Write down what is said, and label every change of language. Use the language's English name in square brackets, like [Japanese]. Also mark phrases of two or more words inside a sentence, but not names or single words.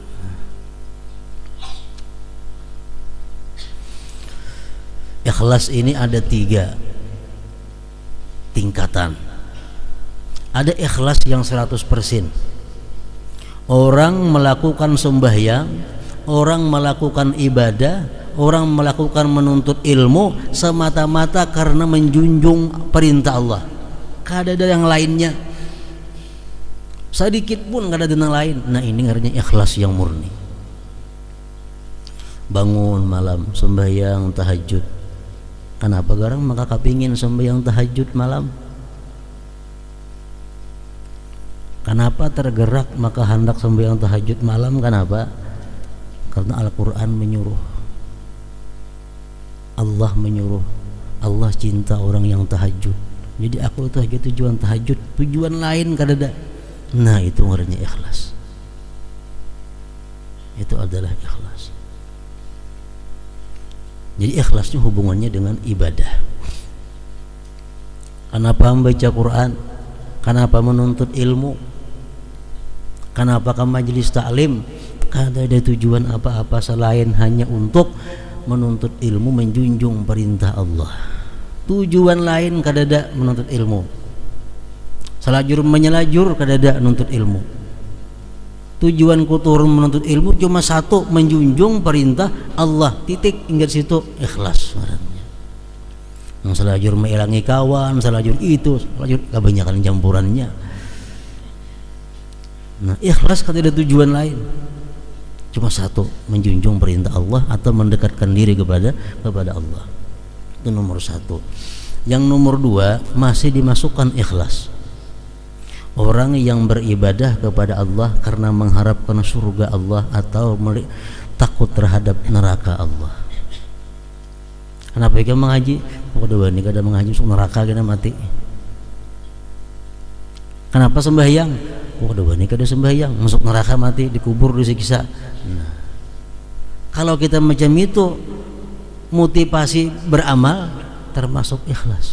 [Indonesian] Ikhlas ini ada 3 tingkatan. Ada ikhlas yang 100%. Orang melakukan sembahyang, orang melakukan ibadah, orang melakukan menuntut ilmu semata-mata karena menjunjung perintah Allah. [Banjar] Kada ada yang lainnya, sedikit pun kada ada yang lain. [Indonesian] Nah, ini artinya ikhlas yang murni. Bangun malam sembahyang tahajud. [Banjar] Kenapa garang maka kepingin sembahyang tahajud malam? [Indonesian] Kenapa tergerak maka hendak sembahyang tahajud malam? Kenapa? Karena Al-Quran menyuruh, Allah menyuruh, Allah cinta orang yang tahajud. [Banjar] Jadi aku tahajud tujuan tahajud, tujuan lain kada ada. [Indonesian] Nah, itu namanya ikhlas. Itu adalah ikhlas. Jadi ikhlasnya hubungannya dengan ibadah. Kenapa membaca Quran? Kenapa menuntut ilmu? Kenapa ke majelis taklim? Kada ada tujuan apa-apa selain hanya untuk menuntut ilmu, menjunjung perintah Allah. [Banjar] Tujuan lain kada ada menuntut ilmu. Selajur menyelajur kada ada menuntut ilmu. [Indonesian] Tujuanku turun menuntut ilmu cuma satu, menjunjung perintah Allah. [Banjar] Titik, hingga situ ikhlas. Yang selajur mengilangi kawan, selajur itu, selajur kebanyakan campurannya. Nah, ikhlas kada ada tujuan lain. [Indonesian] Cuma satu, menjunjung perintah Allah atau mendekatkan diri kepada Allah. Itu nomor satu. Yang nomor dua, masih dimasukkan ikhlas. Orang yang beribadah kepada Allah karena mengharapkan surga Allah atau takut terhadap neraka Allah. Kenapa kita mengaji? [Banjar] Waduh, ini kada mengaji masuk neraka kita mati. [Indonesian] Kenapa sembahyang? [Banjar] Waduh, ini kada sembahyang masuk neraka mati, dikubur, disiksa. [Indonesian] Nah, kalau kita macam itu, motivasi beramal termasuk ikhlas.